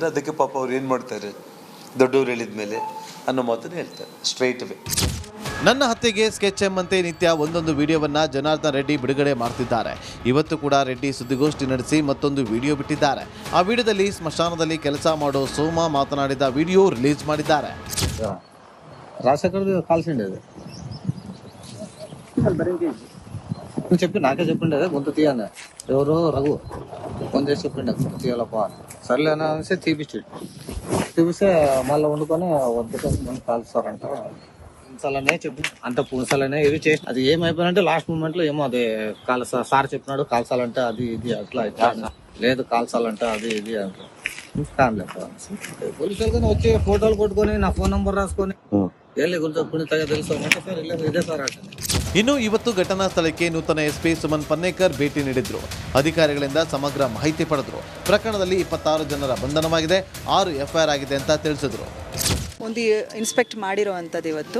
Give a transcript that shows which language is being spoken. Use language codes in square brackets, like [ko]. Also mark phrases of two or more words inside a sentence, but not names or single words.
[kn] ಅದಕ್ಕೆ ಪಾಪ ಅವ್ರು ಏನು ಮಾಡ್ತಾರೆ, ದೊಡ್ಡವ್ರು ಹೇಳಿದ ಮೇಲೆ ಅನ್ನೋ ಮಾತನ್ನು ಹೇಳ್ತಾರೆ [en] straight away. [kn] ನನ್ನ ಹತ್ಯೆಗೆ ಸ್ಕೆಚ್ ಎಂಬಂತೆ ನಿತ್ಯ ಒಂದೊಂದು ವಿಡಿಯೋವನ್ನ ಜನಾರ್ದನ್ ರೆಡ್ಡಿ ಬಿಡುಗಡೆ ಮಾಡ್ತಿದ್ದಾರೆ. ಇವತ್ತು ಕೂಡ ರೆಡ್ಡಿ ಸುದ್ದಿಗೋಷ್ಠಿ ನಡೆಸಿ ಮತ್ತೊಂದು ವಿಡಿಯೋ ಬಿಟ್ಟಿದ್ದಾರೆ. ಆ ವಿಡಿಯೋದಲ್ಲಿ ಸ್ಮಶಾನದಲ್ಲಿ ಕೆಲಸ ಮಾಡೋ ಸೋಮ ಮಾತನಾಡಿದ ವಿಡಿಯೋ ರಿಲೀಸ್ ಮಾಡಿದ್ದಾರೆ. [te] చెప్పి నాకే చెప్పిండే గొంతు తీయని ఎవరు రఘు ఫోన్ చేసి చెప్పిండే గొంతు తీయాలప్ప సర్లే అనేసి తీపిస్తే మళ్ళీ వండుకొని వండుకొని ముందు కాల్స్తారంట. పుంసాలనే చెప్పి అంత పుంసాలనే ఇది చేసి అది ఏమైపోయినంటే లాస్ట్ మూమెంట్ లో ఏమో అది సార్ చెప్పినాడు కాల్చాలంటే అది ఇది అట్లా లేదు కాల్చాలంటే అది ఇది అంట. కానలేదు పోలీసు వాళ్ళకి వచ్చి ఫోటోలు కొట్టుకొని నా ఫోన్ నంబర్ రాసుకొని [kn] ಇನ್ನು ಇವತ್ತು ಘಟನಾ ಸ್ಥಳಕ್ಕೆ ನೂತನ ಎಸ್ಪಿ ಸುಮನ್ ಪನ್ನೇಕರ್ ಭೇಟಿ ನೀಡಿದ್ರು. ಅಧಿಕಾರಿಗಳಿಂದ ಸಮಗ್ರ ಮಾಹಿತಿ ಪಡೆದ್ರು. ಪ್ರಕರಣದಲ್ಲಿ 26 ಜನರ ಬಂಧನವಾಗಿದೆ, 6 ಎಫ್ಐಆರ್ ಆಗಿದೆ ಅಂತ ತಿಳಿಸಿದ್ರು. ಒಂದು ಇನ್ಸ್ಪೆಕ್ಟ್ ಮಾಡಿರುವಂಥದ್ದು ಇವತ್ತು.